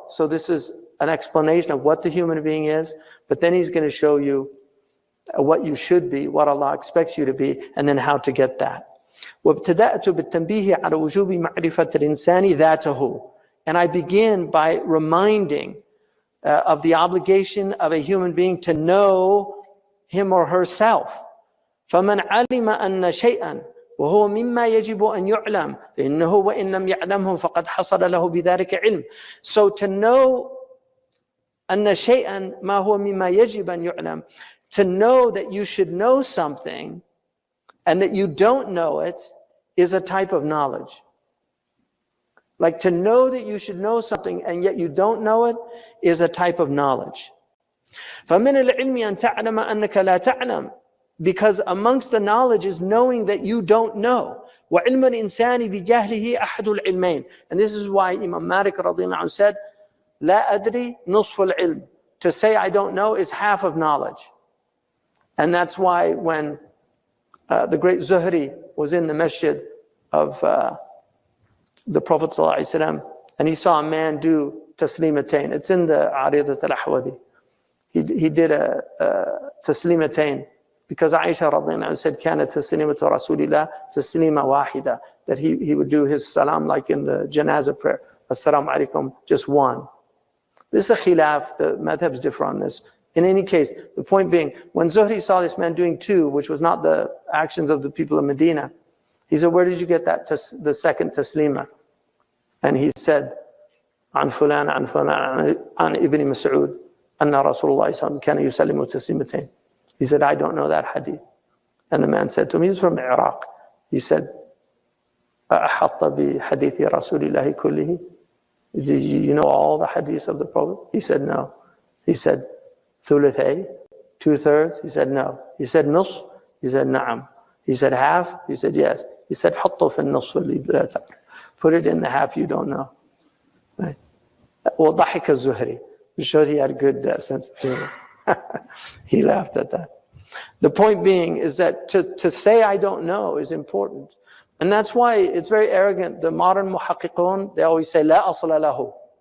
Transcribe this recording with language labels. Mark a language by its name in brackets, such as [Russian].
[English] So this is an explanation of what the human being is, but then he's going to show you what you should be, what Allah expects you to be, and then how to get that. [Arabic] وَابْتَدَأْتُ بِالتَّنْبِيهِ عَلَى وُجُوبِ مَعْرِفَةِ الْإِنسَانِ ذَاتَهُ. [English] And I begin by reminding of the obligation of a human being to know him or herself. [Arabic] فَمَنْ عَلِمَ أَنَّ شَيْئًا وهو مما يجب أن يعلم فإنه وإن لم يعلمه فقد حصل له بذلك علم. [English] So to know [Arabic] أن شيئا ما هو مما يجب أن يعلم, [English] to know that you should know something and that you don't know it is a type of knowledge. Like to know that you should know something and yet you don't know it is a type of knowledge. [Arabic] فمن العلم أن تعلم أنك لا تعلم, [English] because amongst the knowledge is knowing that you don't know. [Arabic] وعلم الإنسان بجهله أحد العلمين. [English] And this is why Imam Malik رضي الله عنه said, [Arabic] لا أدري نصف العلم. [English] To say I don't know is half of knowledge. And that's why when the great Zuhri was in the masjid of the Prophet ﷺ, and he saw a man do taslimatain. It's in the Aridat al-Ahwadi. He did a taslimatain because Aisha radiallahu anha said, [Arabic] كانت تسليمة رسول الله تسليمة واحدة, [English] that he would do his salam like in the janazah prayer. Assalamu alaikum, just one. This is a khilaf, the madhabs differ on this. In any case, the point being, when Zuhri saw this man doing two, which was not the actions of the people of Medina, he said, where did you get that, the second taslima? And he said, [Arabic] عن فلان عن فلان عن ابن مسعود أن رسول الله صلى الله عليه وسلم كان يسلم تسليمتين. [English] He said, I don't know that hadith. And the man said to him, he was from Iraq. He said, [Arabic] أحط بحديث رسول الله كله? [English] Did you know all the hadiths of the Prophet? He said, no. He said, [Arabic] ثلثي, [English] 2/3? He said, no. He said, [Arabic] نصف? [English] He said, [Arabic] نعم. [English] He said, half? He said, yes. He said, [Arabic] حطه في النصف اللي لا تعرف. [English] Put it in the half you don't know. Right? [Arabic] وضحك الزهري. [English] It showed he had a good sense of humor. He laughed at that. The point being is that to say I don't know is important. And that's why it's very arrogant. The modern muhaqqiqun, they always say, [Arabic] لا أصل له.